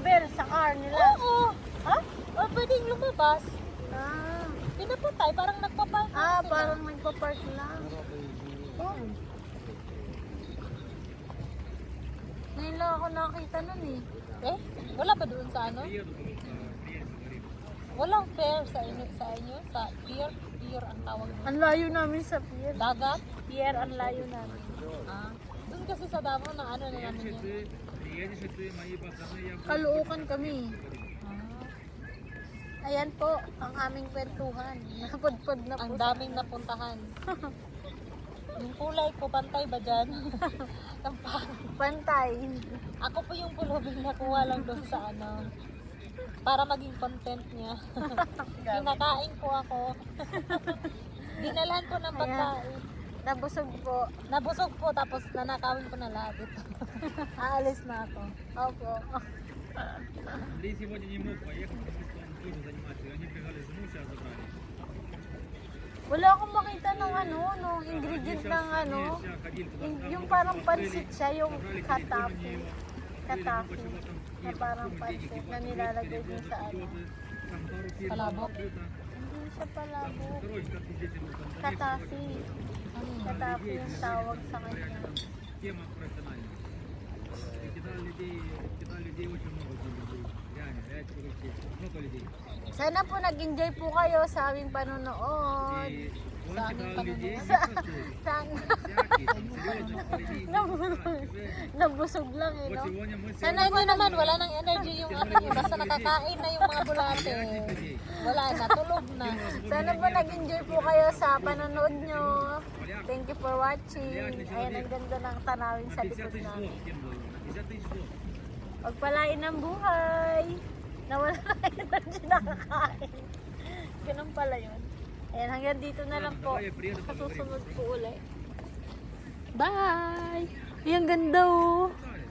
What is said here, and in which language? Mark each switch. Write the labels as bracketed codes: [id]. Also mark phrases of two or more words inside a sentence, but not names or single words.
[tl] driver sa car nila. Oo. Ha? Or pwedeng lumabas. Ah, Pinapatay, parang nagpapark lang sila. parang nagpa-park lang. Oh. Ngayon lang ako nakakita nun eh. Wala ba doon sa [ru] Приеду, потому что клиент говорит. [tl] Walang fair sa inyo, sa pier? Pier ang tawag doon. Ang layo namin sa pier. Dagat? Pier, ang layo namin. Doon kasi sa Davao na na namin yun. [ru] Приедешь и ты, мои пацаны, я буду... [tl] Kaluukan kami. Ah, Ayan po, ang aming kwentuhan. Napudpud na po. ang daming napuntahan. Yung kulay ko, pantay ba dyan? Ang pangit. Pantay. Ako po yung pulubing nakuha lang doon sa para maging content niya. Kinakain ko ako. Dinalhan ko ng pagkain. Nabusog po. Nabusog po tapos nanakawin ko na lahat ito. Aalis na ako. Opo. [ru] Андрей сегодня не мог поехать, потому что он тоже занимается. Они бежали жену, сейчас забрали. [tl] Wala akong makita ng nung ingredient ng yung parang pansit siya, yung katafi. Katafi. na parang pancit na nilalagay din sa ano. Palabok? Hindi siya palabok. [ru] Короче, как здесь его там. [tl] Katafi. Katafi yung tawag sa kanya. [ru] Тема профессиональная. Кидали людей очень много людей. Реально, много людей. [tl] Sana po nag-enjoy po kayo sa aming panonood. [ru] И он кидал людей не [tl] Sana. [ru] всякие, там, серьезно, людей. [tl] Nabusog lang eh, [ru] Вот [tl] no? [ru] сегодня мы [tl] Sana nyo naman, wala nang energy yung ano nyo. Basta nakakain na yung mga bulate. Wala na, tulog na. Sana po nag-enjoy po kayo sa panonood nyo. [en] Thank you for watching. [tl] Ayan, ang ganda ng tanawin sa [ru] 50 [tl] likod [ru] тысяч [tl] namin. [ru] слов, кем было? 50 тысяч слов. [tl] Pagpalain ng buhay. Nawala na yung energy nakakain. Ganun pala yun. Ayan, hanggang dito na lang po. Sa susunod po ulit. Bye! Ay, ang ganda oh.